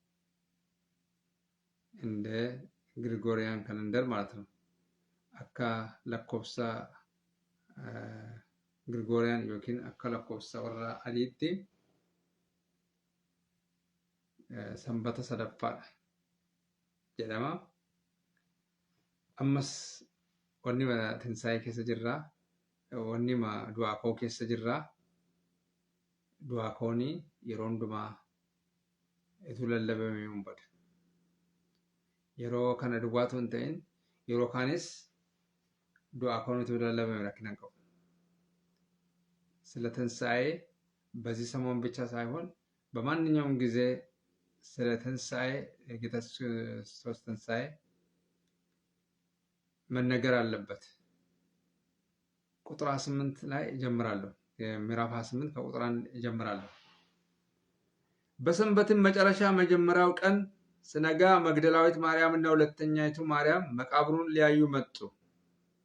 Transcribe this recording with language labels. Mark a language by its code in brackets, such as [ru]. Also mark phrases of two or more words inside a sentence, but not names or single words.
[am] እንደ ግሪጎሪያን ካሌንደር ማለት ነው። [om] akka lakkoobsa Gregorian yookiin akka lakkoobsa warra addatti sanbata sadaffaadha jedhama. Ammas wanni tinsaa'ee keessa jirra, wanni du'aa ka'uu keessa jirra. Du'aa ka'uuni yeroo hundumaa ituu lallabamee hin bada. Yeroo kana duwwaatu hin ta'in yeroo kaanis du'aa ka'uun ituu lallabamee rakkina hin qabu። [am] ስለ ትንሣኤ በዚህ ሰሞን ብቻ ሳይሆን በማንኛውም ጊዜ ስለ ትንሣኤ የጌታ ክርስቶስ ትንሣኤ መነገር አለበት። ቁጥር 28 ላይ እጀምራለሁ። ምዕራፍ 28 ከቁጥር 1 እጀምራለሁ። በሰንበትም መጨረሻ መጀመሪያው ቀን ስነጋ መግደላዊት ማርያም እና ሁለተኛይቱ ማርያም መቃብሩን ሊያዩ መጡ።